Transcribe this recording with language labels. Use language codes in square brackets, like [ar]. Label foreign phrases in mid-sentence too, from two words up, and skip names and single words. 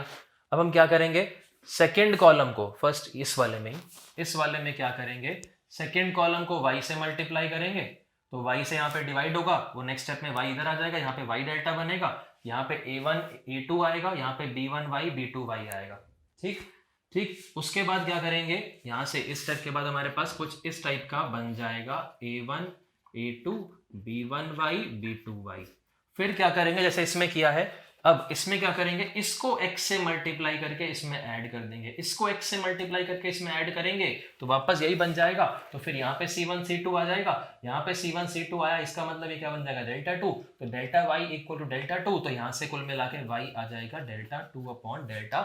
[hi] अब हम क्या करेंगे, [en] second column [hi] को फर्स्ट इस वाले में क्या करेंगे, [en] second column [hi] को y से मल्टीप्लाई करेंगे, तो y से यहाँ पे डिवाइड होगा, वो [en] next step [hi] में y इधर आ जाएगा, यहाँ पे y डेल्टा बनेगा, यहाँ पे a1 a2 आएगा, यहाँ पे b1y b2y आएगा। ठीक, उसके बाद क्या करेंगे, यहाँ से इस स्टेप के बाद हमारे पास कुछ इस टाइप का बन जाएगा a1 a2 b1y b2y। फिर क्या करेंगे, जैसे इसमें किया है, अब इसमें क्या करेंगे, इसको x से मल्टीप्लाई करके इसमें ऐड कर देंगे, इसको x से मल्टीप्लाई करके इसमें ऐड करेंगे तो वापस यही बन जाएगा। तो फिर यहाँ पे c1 c2 आ जाएगा, यहाँ पे c1 c2 आया, इसका मतलब ये क्या बन जाएगा, डेल्टा 2। तो [en] delta y equal to delta 2, [hi] तो यहाँ से कुल मिला के y आ जाएगा [en] delta 2 upon delta.